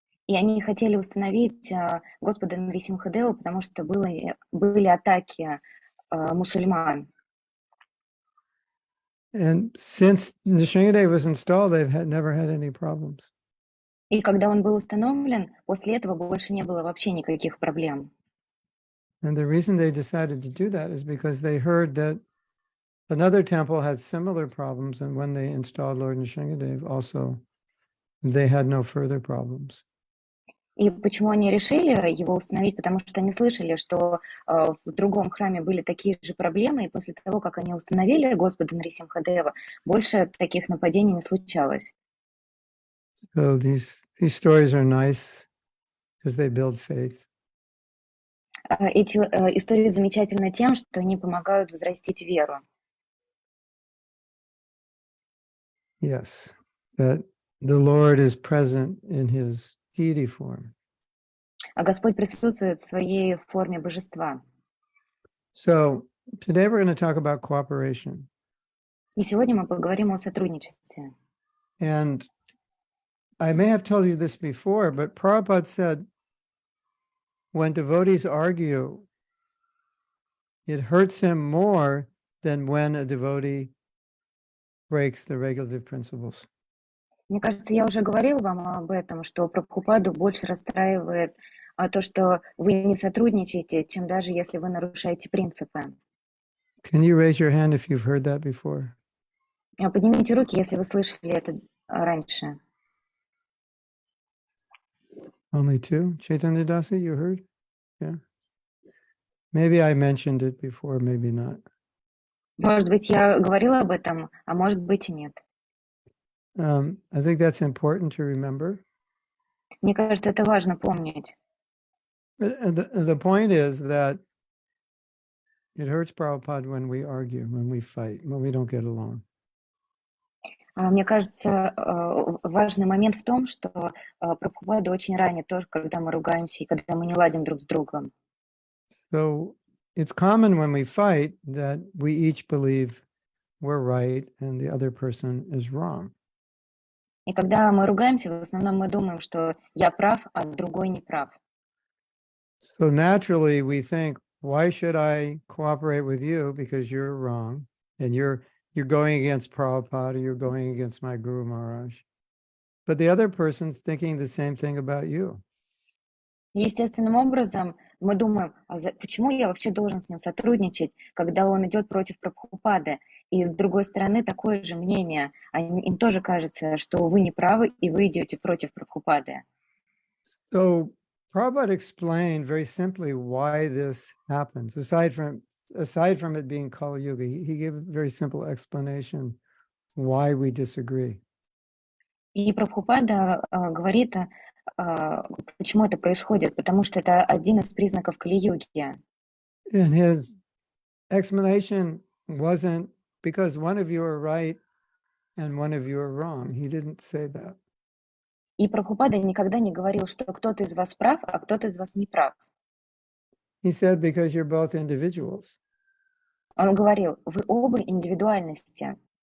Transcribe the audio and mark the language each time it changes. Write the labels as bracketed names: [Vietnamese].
[Russian] и они хотели установить, Господа Нрисимхадеву, потому что были атаки, мусульман. [English] And since Nrsingadev was installed, they've never had any problems. [Russian] И когда он был установлен, после этого больше не было вообще никаких проблем. [English] And the reason they decided to do that is because they heard that another temple had similar problems, and when they installed Lord Nrsingadev, also they had no further problems. [Russian] И почему они решили его установить? Потому что они слышали, что в другом храме были такие же проблемы, и после того, как они установили Господа Нрисимхадева, больше таких нападений не случалось. [English] So these stories are nice because they build faith. [Russian] Эти истории замечательны тем, что они помогают взрастить веру. [English] Yes, that the Lord is present in his deity form. [Russian] А Господь присутствует в своей форме божества. [English] So today we're going to talk about cooperation. [Russian] И сегодня мы поговорим о сотрудничестве. [English] And I may have told you this before, but Prabhupada said, when devotees argue, it hurts him more than when a devotee breaks the regulative principles. [Russian] Мне кажется, я уже говорила вам об этом, что Прабхупаду больше расстраивает то, что вы не сотрудничаете, чем даже если вы нарушаете принципы. [English] Can you raise your hand if you've heard that before? [Russian] Поднимите руки, если вы слышали это раньше. [English] Only two? Chaitanya Dasi, you heard? Yeah. Maybe I mentioned it before, maybe not. [Russian] Может быть, я говорила об этом, а может быть и нет. [English] I think that's important to remember. [Russian] Мне кажется, это важно помнить. [English] The point is that it hurts Prabhupada when we argue, when we fight, when we don't get along. [Russian] Мне кажется, важный момент в том, что Прабхупаду очень ранит тоже, когда мы ругаемся и когда мы не ладим друг с другом. [English] So it's common when we fight that we each believe we're right and the other person is wrong. [Russian] И когда мы ругаемся, в основном мы думаем, что я прав, а другой не прав. [English] So naturally we think, why should I cooperate with you because you're wrong and you're going against Prabhupada or you're going against my Guru Maharaj. But the other person's thinking the same thing about you. [Russian] Естественным образом мы думаем, почему я вообще должен с ним сотрудничать, когда он идет против Прабхупады? И с другой стороны такое же мнение. Им тоже кажется, что вы не правы, и вы идете против Прабхупады. [English] So Prabhupada explained very simply why this happens. Aside from it being Kali Yuga, he gave a very simple explanation why we disagree. [Russian] И Прабхупада говорит, почему это происходит, потому что это один из признаков Кали-юги. [English] And his explanation wasn't because one of you are right and one of you are wrong. He didn't say that. [Russian] И Прабхупада никогда не говорил, что кто-то из вас прав, а кто-то из вас не прав. [English] He said, because you're both individuals. [Russian] Он говорил, вы оба индивидуальности.